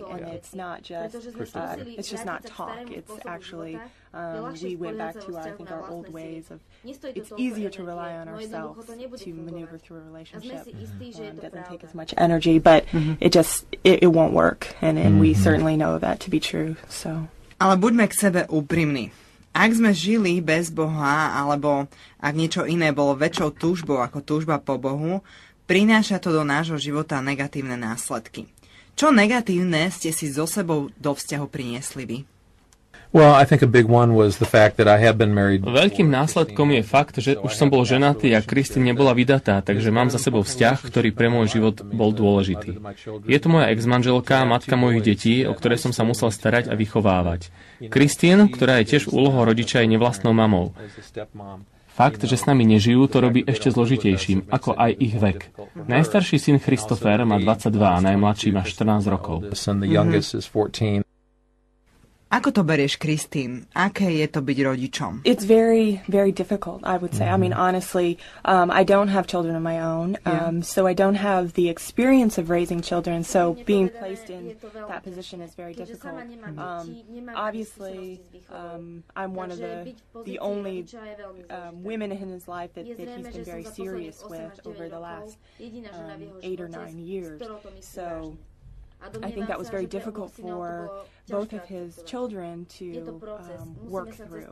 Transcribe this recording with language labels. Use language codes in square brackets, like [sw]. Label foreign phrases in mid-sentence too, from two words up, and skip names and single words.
[en] And it's not just, it's just not talk. It's actually, we went back to our old ways of, it's easier to rely on ourselves to maneuver through a relationship. It doesn't take as much energy, but it won't work. And we certainly know that to be true. So. [sk] Ale buďme k sebe úprimní. Ak sme žili bez Boha, alebo ak niečo iné bolo väčšou túžbou ako túžba po Bohu, prináša to do nášho života negatívne následky. Čo negatívne ste si so sebou do vzťahu priniesli vy? [en] Well, I think a big one was the fact that I have been married. [sk] Veľkým následkom je fakt, že už som bol ženatý a Christine nebola vydatá, takže mám za sebou vzťah, ktorý pre môj život bol dôležitý. Je to moja ex-manželka, matka mojich detí, o ktoré som sa musel starať a vychovávať. Christine, ktorá je tiež úlohou rodiča, je nevlastnou mamou. Fakt, že s nami nežijú, to robí ešte zložitejším, ako aj ich vek. Najstarší syn Christopher má 22 a najmladší má 14 rokov. Ako to berieš, Christine? Aké je to byť rodičom? [en] It's very, very difficult, I would say. I mean, honestly, I don't have children of my own, so I don't have the experience of raising children, so being placed in that position is very difficult. Obviously, I'm one of the only women in his life that he's been very serious with over the last 8 or 9 years, so I think that was very difficult for both of his children to work through.